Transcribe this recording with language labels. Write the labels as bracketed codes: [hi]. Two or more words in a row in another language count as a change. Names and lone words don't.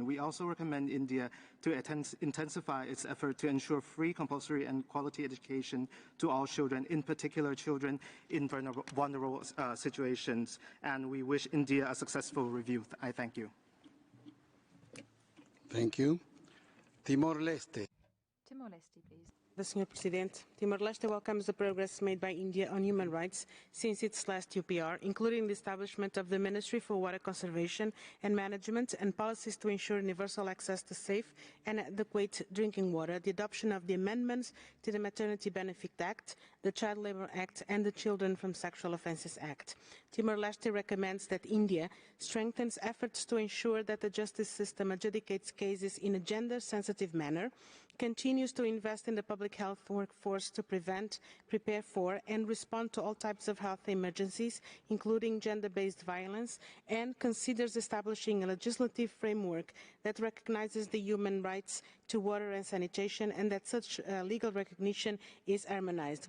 [en] We also recommend India to intensify its effort to ensure free, compulsory and quality education to all children, in particular children in vulnerable situations. And we wish India a successful review. I thank you. Thank you. Timor-Leste. Timor-Leste, please. Sr. Presidente, Timor-Leste welcomes the progress made by India on human rights since its last UPR, including the establishment of the Ministry for Water Conservation and Management and policies to ensure universal access to safe and adequate drinking water, the adoption of the amendments to the Maternity Benefit Act, the Child Labour Act and the Children from Sexual Offences Act. Timor-Leste recommends that India strengthens efforts to ensure that the justice system adjudicates cases in a gender-sensitive manner, continues to invest in the public health workforce to prevent, prepare for, and respond to all types of health emergencies, including gender-based violence, and considers establishing a legislative framework that recognizes the human rights to water and sanitation, and that such legal recognition is harmonized.